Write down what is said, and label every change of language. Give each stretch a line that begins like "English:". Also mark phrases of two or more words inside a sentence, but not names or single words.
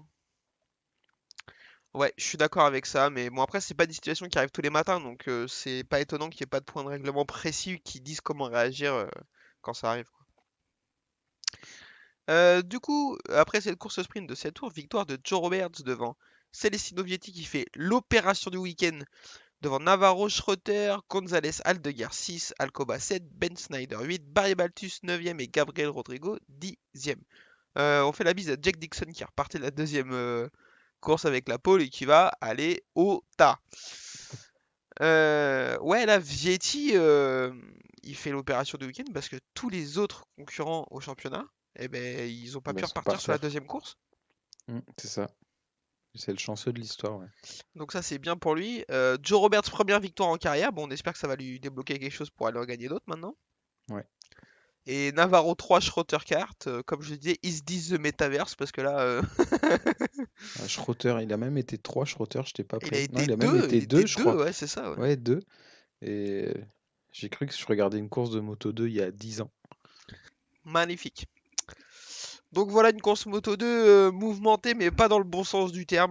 French: Ouais, je suis d'accord avec ça, mais bon après c'est pas des situations qui arrivent tous les matins, donc c'est pas étonnant qu'il n'y ait pas de point de règlement précis qui disent comment réagir quand ça arrive, quoi. Du coup, après cette course sprint de 7 tours, victoire de Joe Roberts devant Celestino Vietti qui fait l'opération du week-end devant Navarro, Schroeter, González, Aldeguer 6, Alcoba 7, Ben Snyder 8, Barry Baltus 9e et Gabriel Rodrigo 10e. On fait la bise à Jack Dixon qui repartait de la deuxième course avec la pole et qui va aller au tas. Ouais, là, Vietti, il fait l'opération de week-end parce que tous les autres concurrents au championnat, eh ben, ils ont pas Bah, pu ils sont repartir par sur la terre. deuxième course. C'est ça. C'est le chanceux de l'histoire, ouais. Donc ça, c'est bien pour lui. Joe Roberts, première victoire en carrière. Bon, on espère que ça va lui débloquer quelque chose pour aller en gagner d'autres maintenant. Ouais. Et Navarro 3, Schroeter Kart. Comme je disais,
English: is this the metaverse?
French: Parce que là, Schroeter, il a même été 3 Schroeter, j'étais pas il a prêt. Non, été il a même 2. été Il était 2, je 2, crois. ouais, c'est ça, ouais. Ouais, 2. Et j'ai cru que je regardais une course de Moto 2 il y a 10 ans. Magnifique. Donc voilà une course Moto 2 mouvementée, mais pas dans le bon sens du terme.